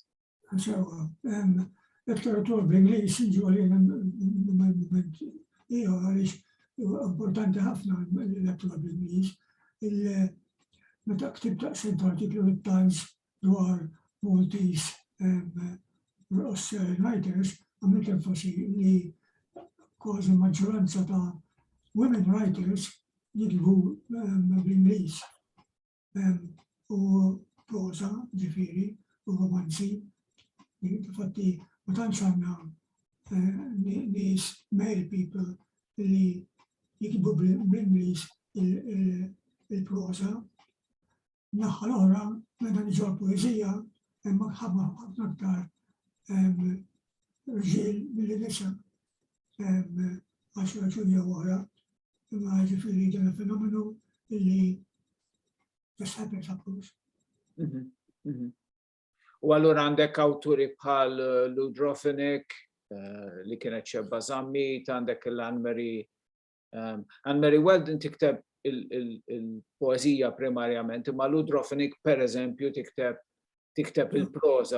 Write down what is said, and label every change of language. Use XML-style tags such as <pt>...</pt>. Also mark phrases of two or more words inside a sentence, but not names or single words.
<mt>Letteratura bl-Ingliż jiġu għalina għaliex importanti ħafna l-letteratura bl-Ingliż. Meta ktibt daqsint artiklu mit-Times dwar</mt> <en>Maltese writers,</en> <mt>għamilt enfasi li kważi maġġoranza ta'</mt> <en>women writers</en> <mt>jikbu bl-Ingliż. U prosa, ġifieri, u romanzi. Infatti, ma tantx għandna nies</mt> <en>male people</en> <mt>li jikbu bl-Ingliż il-prosa. Naħa l-oħra, meta niġu l-poeżija, hemm ħafna aktar irġiel milli nisa għax raġuni oħra, imma ġifieri dan il-fenomenu li</mt> <en>just happens approach.</en> <mt>U allura għandek awturi bħal Ludrofinik li kienet xebba Zammit, għandek Anne-Marie Weldon tikteb il-poezija primarjament, imma Ludrofinik per eżempju tikteb il-proza.</mt>